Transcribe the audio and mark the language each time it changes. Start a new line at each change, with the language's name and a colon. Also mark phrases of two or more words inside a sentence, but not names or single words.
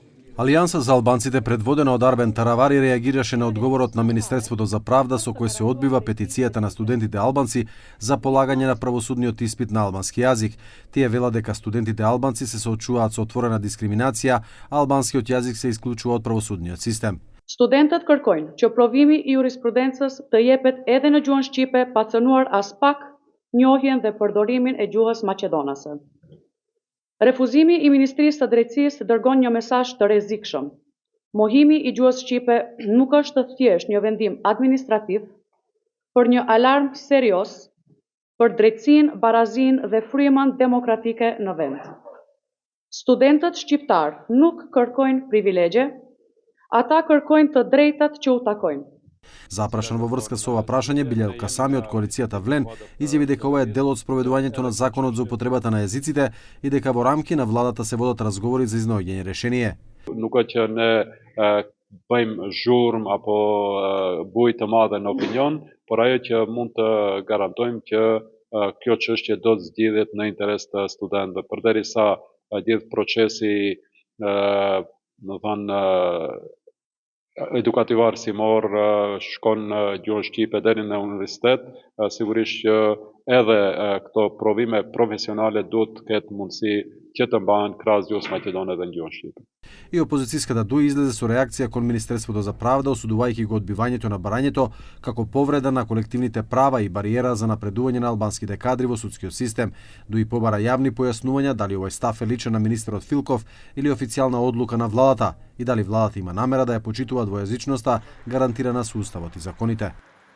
Macedonian: Алијанса за албанците, предводена од Арбен Таравари, реагираше на одговорот на Министерството за правда со кој се одбива петицијата на студентите албанци за полагање на правосудниот испит на албански јазик. Тие велат дека студентите албанци се соочуваат со отворена дискриминација, а албанскиот јазик се исклучува од правосудниот систем.
Albanian: Студентët kërkojnë që provimi I jurisprudencës të jepet edhe në gjuhën shqipe, pa cënuar as pak njohjen dhe përdorimin e gjuhës maqedonase. Refuzimi I Ministrisë së Drejtësisë dërgon një mesazh të rrezikshëm. Mohimi I gjuhës shqipe nuk është thjesht një vendim administrativ, por një alarm serioz për drejtësinë, barazinë dhe frymën demokratike në vend. Studentët shqiptar nuk kërkojnë privilegje, ата kërkojnë të drejtat që u takojnë.
Macedonian: Запрашан во врска со ова прашање, Билјал Касами од коалицијата Влен изјави дека ова е дел од спроведувањето на законот за употребата на јазиците и дека во рамки на владата се водат разговори за изнаоѓање решение.
Albanian: Nuk është që ne bëjmë zhurmë apo bujë të madhe në opinion, por ajo që mund të garantojmë që kjo çështje do të zgjidhet në interes të studentëve. Përderisa gjithë procesi do thënë edukativ arsimor shkon në gjuhën shqipe deri në universitet, sigurisht që edhe këto provime profesionale duhet të ketë mundësi që të mbahen krahas gjuhës maqedone dhe në gjuhën shqipe.
Macedonian: И опозицијската ДУ излезе со реакција кон Министерството за правда, осудувајќи го одбивањето на барањето како повреда на колективните права и бариера за напредување на албанските кадри во судскиот систем. ДУ побара јавни појаснувања дали овој став е личен на министерот Филков или официјална одлука на владата и дали владата има намера да ја почитува двојазичноста гарантирана со уставот и законите.